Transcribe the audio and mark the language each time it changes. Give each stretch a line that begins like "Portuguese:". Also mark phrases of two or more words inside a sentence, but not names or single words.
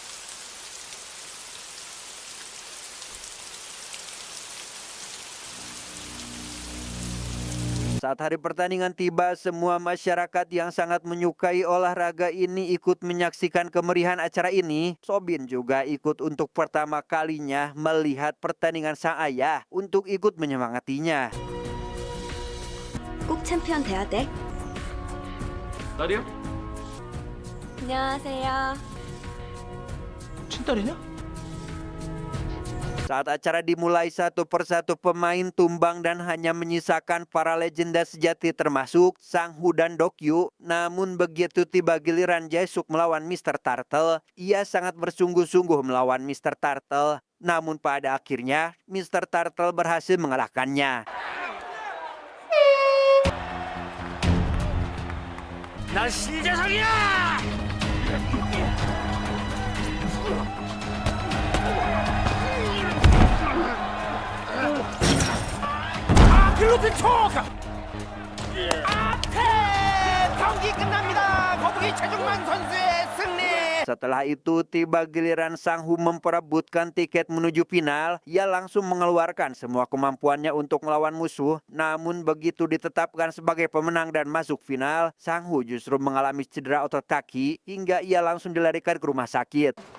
Indonesian: Saat hari pertandingan tiba, semua masyarakat yang sangat menyukai olahraga ini ikut menyaksikan kemerihan acara ini. Sobin juga ikut untuk pertama kalinya melihat pertandingan sang ayah untuk ikut menyemangatinya.
Korean: 꼭 챔피언 돼야 돼. 딸이야? 안녕하세요. 친딸이냐?
Indonesian: Saat acara dimulai, satu persatu pemain tumbang dan hanya menyisakan para legenda sejati termasuk Sang-Woo dan Dokyu. Namun begitu tiba giliran Jae-suk melawan Mr. Turtle, ia sangat bersungguh-sungguh melawan Mr. Turtle. Namun pada akhirnya Mr. Turtle berhasil mengalahkannya.
Korean: 난 신재성이야! 글로틴 촉! 앞에 경기 끝납니다. 거북이 최종만 선수의 승리.
Indonesian: Setelah itu tiba giliran Sang-Woo memperebutkan tiket menuju final. Ia langsung mengeluarkan semua kemampuannya untuk melawan musuh. Namun begitu ditetapkan sebagai pemenang dan masuk final, Sang-Woo justru mengalami cedera otot kaki hingga ia langsung dilarikan ke rumah sakit.